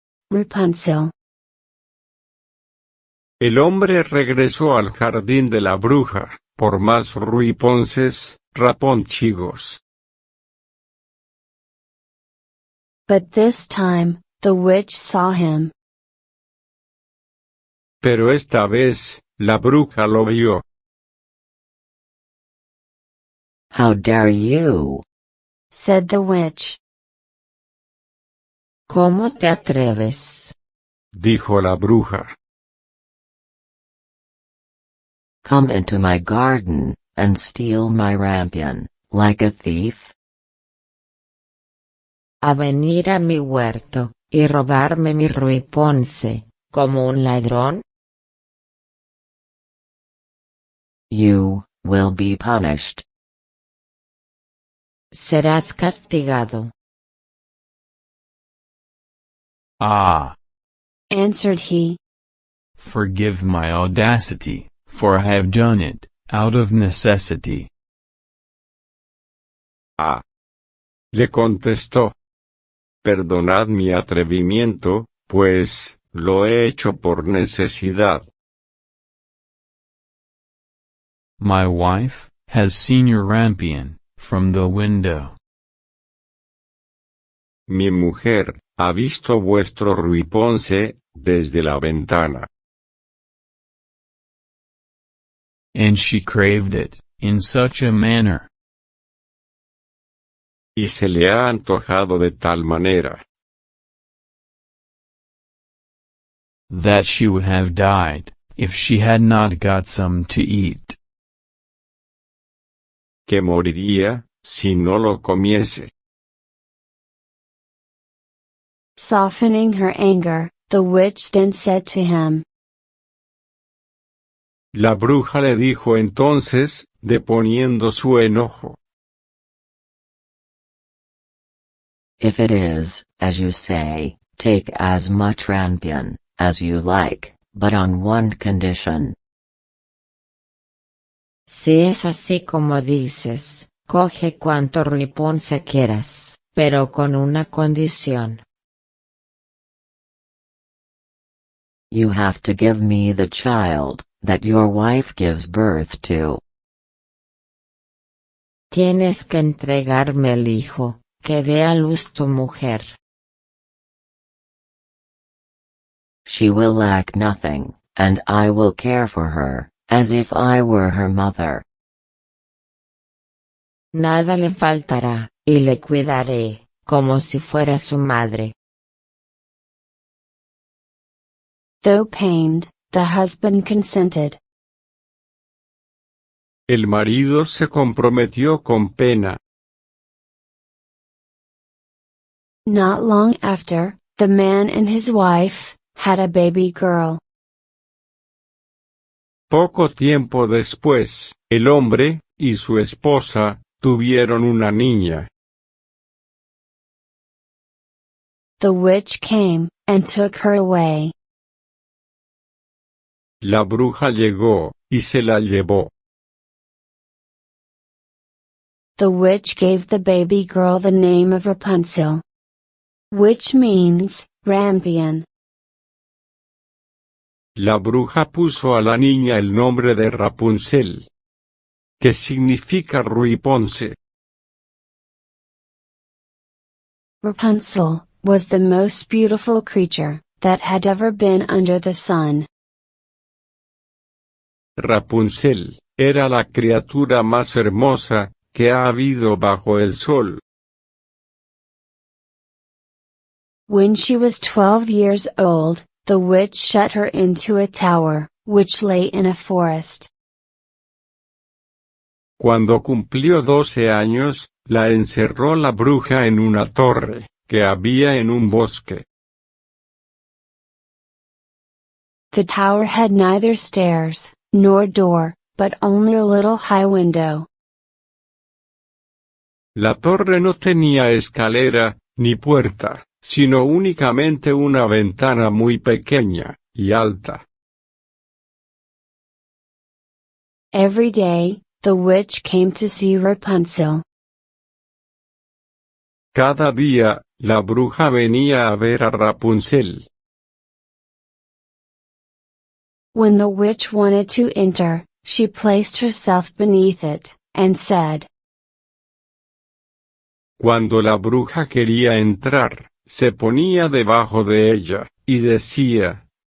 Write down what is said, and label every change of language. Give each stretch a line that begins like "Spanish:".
English: Rapunzel.
Spanish: El hombre regresó al jardín de la bruja, por más ruiponces, raponchigos.
English: But this time, the witch saw him.
Spanish: Pero esta vez, la bruja lo vio.
English: How dare you? Said the witch.
Spanish: ¿Cómo te atreves? Dijo la bruja.
English: Come into my garden, and steal my rampion, like a thief?
Spanish: A venir a mi huerto, y robarme mi ruiponce, como un ladrón?
English: You will be punished.
Spanish: Serás castigado. Ah,
English: Answered he. forgive my audacity, for I have done it, out of necessity.
Spanish: Ah. Le contestó. Perdonad mi atrevimiento, pues, lo he hecho por necesidad.
English: My wife has seen your rampion, from the window.
Spanish: Mi mujer, ha visto vuestro ruiponce, desde la ventana.
English: And she craved it, in such a manner,
Spanish: Y se le ha antojado de tal manera,
English: that she would have died, if she had not got some to eat.
Spanish: que moriría, si no lo comiese.
English: Softening her anger, the witch then said to him.
Spanish: La bruja le dijo entonces, deponiendo su enojo.
English: If it is, as you say, take as much rampion, as you like, but on one condition.
Spanish: Si es así como dices, coge cuanto ruiponce quieras, pero con una condición.
English: You have to give me the child, that your wife gives birth to.
Spanish: Tienes que entregarme el hijo, que dé a luz tu mujer.
English: She will lack nothing, and I will care for her, as if I were her mother.
Spanish: Nada le faltará, y le cuidaré, como si fuera su madre.
English: Though pained, the husband consented.
Spanish: El marido se comprometió con pena.
English: Not long after, the man and his wife had a baby girl.
Spanish: Poco tiempo después, el hombre, y su esposa, tuvieron una niña.
English: The witch came, and took her away.
Spanish: La bruja llegó, y se la llevó.
English: The witch gave the baby girl the name of Rapunzel, which means, rampion.
Spanish: La bruja puso a la niña el nombre de Rapunzel, que significa ruiponce.
English: Rapunzel was the most beautiful creature that had ever been under the sun.
Spanish: Rapunzel era la criatura más hermosa que ha habido bajo el sol.
English: When she was 12 years old, the witch shut her into a tower, which lay in a forest.
Spanish: Cuando cumplió 12 años, la encerró la bruja en una torre, que había en un bosque.
English: The tower had neither stairs, nor door, but only a little high window.
Spanish: La torre no tenía escalera, ni puerta, sino únicamente una ventana muy pequeña, y alta.
English: Every day, the witch came to see Rapunzel.
Spanish: Cada día, la bruja venía a ver a Rapunzel.
English: When the witch wanted to enter, she placed herself beneath it, and said,
Spanish: Cuando la bruja quería entrar, se ponía debajo de ella, y decía,